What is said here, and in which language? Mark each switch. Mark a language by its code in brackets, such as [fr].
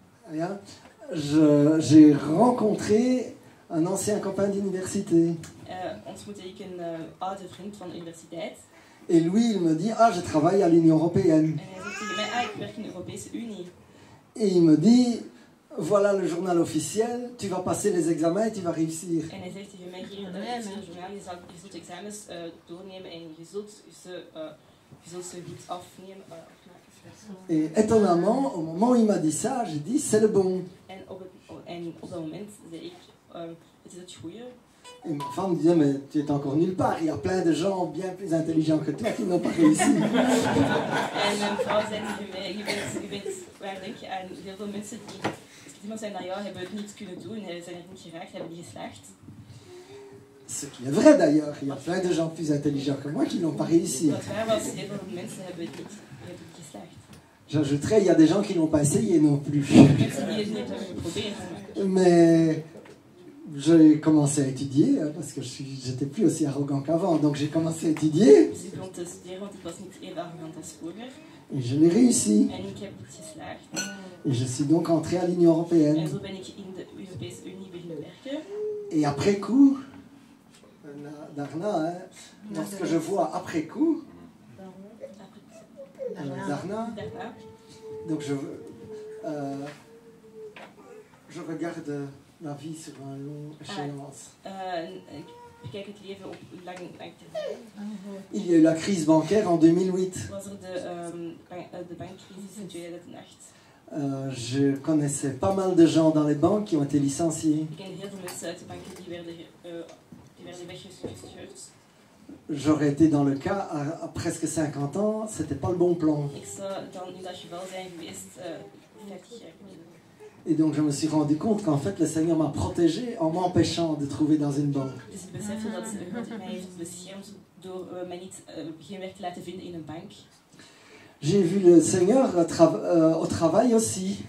[fr] ja, j'ai rencontré un ancien copain d'université. [nl] ontmoette ik een oude vriend van de universiteit. [fr] Et lui, il me dit, ah, je travaille à l'Union européenne. [nl] En hij zegt tegen mij, ik werk in de Europese Unie. [fr] Et il me dit, voilà le journal officiel, tu vas passer les examens et tu vas réussir. [nl] En hij zegt tegen mij, hier is het journaal, je zult examens doornemen en je zult ze goed afnemen. [fr] Et étonnamment, au moment où il m'a dit ça, j'ai dit, c'est le bon. [nl] En op dat moment zei ik, het is het goede. [fr] Et ma femme me disait, mais tu es encore nulle part, il y a plein de gens bien plus intelligents que toi qui n'ont pas réussi. [nl] En mijn vrouw zei tegen mij, je bent waar denk je aan heel veel mensen die, iemand zijn naar jou, hebben het niet kunnen doen, zijn er niet geraakt, hebben niet geslaagd. [fr] Ce qui est vrai d'ailleurs, il y a plein de gens plus intelligents que moi qui n'ont pas réussi. [nl] Wat waar was, heel veel mensen hebben het niet geslaagd. [fr] J'ajouterais, il y a des gens qui n'ont pas essayé non plus. [nl] Mensen die het niet hebben geprobeerd. [fr] Mais j'ai commencé à étudier, parce que j'étais plus aussi arrogant qu'avant, donc j'ai commencé à étudier. [nl] Dus ik begon te studeren, want ik was niet even arrogant als vroeger. [fr] Et je l'ai réussi. [nl] En ik heb het geslaagd. [fr] Et je suis donc entré à l'Union [nl] En [fr] européenne. [nl] zo ben ik in de Europese Unie beginnen werken. [fr] Et après coup, [nl] Darna, [fr] hein, lorsque je vois après coup, Darna, [nl] Daarna, [fr] donc je regarde la vie sur un long échéance. [nl] ik bekijk het leven op lang termijn. [fr] Il y a eu la crise bancaire en 2008. [nl] Was er de bankcrisis in 2008. [fr] Je connaissais pas mal de gens dans les banques qui ont été licenciés. [nl] Ik ken heel veel mensen uit de banken die werden werden weggestuurd. [fr] J'aurais été dans le cas à presque 50 ans, c'était pas le bon plan. [nl] Ik zou dan in dat geval zijn geweest 50 jaar geleden. [fr] Et donc je me suis rendu compte qu'en fait le Seigneur m'a protégé en m'empêchant de trouver dans une banque. [nl] Dus ik besefte dat God mij heeft beschermd door mij niet geen werk te laten vinden in een bank. [fr] J'ai vu le Seigneur au travail aussi,